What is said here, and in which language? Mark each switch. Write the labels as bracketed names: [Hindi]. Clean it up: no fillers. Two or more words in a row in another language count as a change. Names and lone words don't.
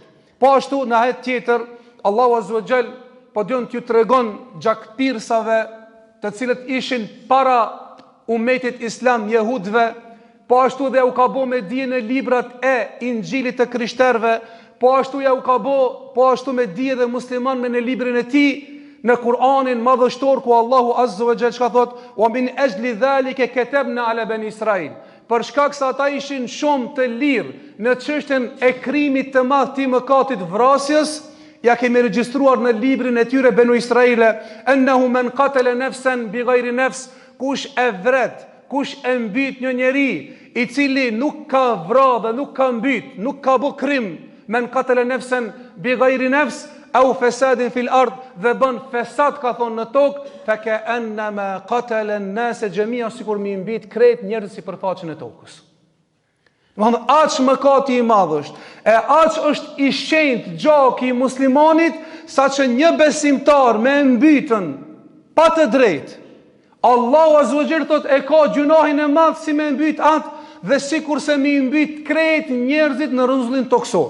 [Albanian] Po ashtu në ajet tjetër, Allahu [Arabic] عز وجل [Albanian] po dion t'ju tregon gjakpirsave të cilët ishin para umetit islam, jehudve, po ashtu dhe u ka bo me dije në librat e Injilit të krishterëve, po ashtu ja u ka bo, po ashtu me dije dhe musliman me në librin e tij, në Kur'anin madhështor, ku Allahu Azza wa Jall çka thot, [Arabic] ومن أجل ذلك كتبنا على بني إسرائيل. [Albanian] Për shkak se ata ishin shumë të lirë në çështjen e krimit të madh të mëkatit vrasjes, ja kemi regjistruar në librin e tyre Banu Israile, [Arabic] أنه من قتل نفسا بغير نفس, [Albanian] kush e vret, kush e mbyt një njeri I cili nuk ka vrarë dhe nuk ka mbyt, nuk ka bë krim, [Arabic] من قتل نفسا بغير نفس أو فساد في الأرض, [Albanian] dhe bën fesad, ka thonë, në tokë, [Arabic] فكأنما قتل الناس جميعا, [Albanian] sikur mi mbit krejt njerëz sipërfaqen e tokës. Domethënë, aq mëkati I madh është, e aq është I shenjtë gjaki I muslimanit, saqë një besimtar me mbytën pa të drejtë, Allahu [Arabic] عز وجل [Albanian] thot e ka gjunahin e madh si me mbyt atë, dhe sikur se mi mbyt krejt njerëzit në rrezullin toksor.